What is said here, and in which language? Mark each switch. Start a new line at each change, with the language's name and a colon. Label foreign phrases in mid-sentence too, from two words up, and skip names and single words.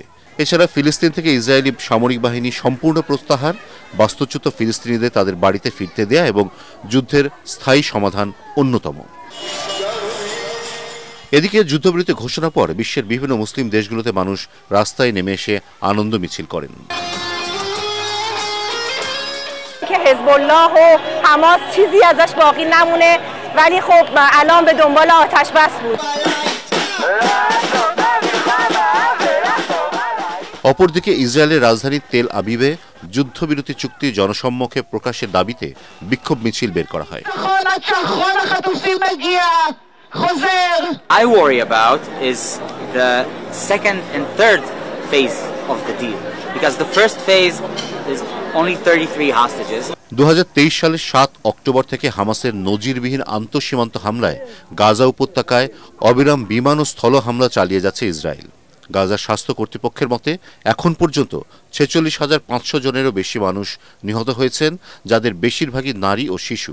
Bangla: এছাড়া ফিলিস্তিন থেকে ইসরায়েলি সামরিক বাহিনী সম্পূর্ণ প্রত্যাহার, বাস্তুচ্যুত ফিলিস্তিনিদের তাদের বাড়িতে ফিরতে দেয়া এবং যুদ্ধের স্থায়ী সমাধান অন্যতম। এদিকে যুদ্ধবিরতি ঘোষণার পর বিশ্বের বিভিন্ন মুসলিম দেশগুলোতে মানুষ রাস্তায় নেমে এসে আনন্দ মিছিল করেন।
Persian: که حزب الله و حماس چیزی ازش باقی نمونه ولی خب الان به دنبال آتش بس بود.
Bangla: অপরদিকে ইসরায়েলের রাজধানী তেল আবিবে যুদ্ধবিরতি চুক্তি জনসম্মুখে প্রকাশের দাবিতে বিক্ষোভ মিছিল বের করা হয়।
English: I worry about is the second and third phase of the deal, because the first phase is only 33 hostages.
Bangla: 2023 সালের 7 অক্টোবর থেকে হামাসের নজিরবিহীন আন্তঃসীমান্ত হামলায় গাজা উপত্যকায় অবিরাম বিমান ও স্থল হামলা চালিয়ে যাচ্ছে ইসরায়েল। গাজার স্বাস্থ্য কর্তৃপক্ষের মতে এখন পর্যন্ত 46,500 জনেরও বেশি মানুষ নিহত হয়েছেন, যাদের বেশিরভাগই নারী ও শিশু।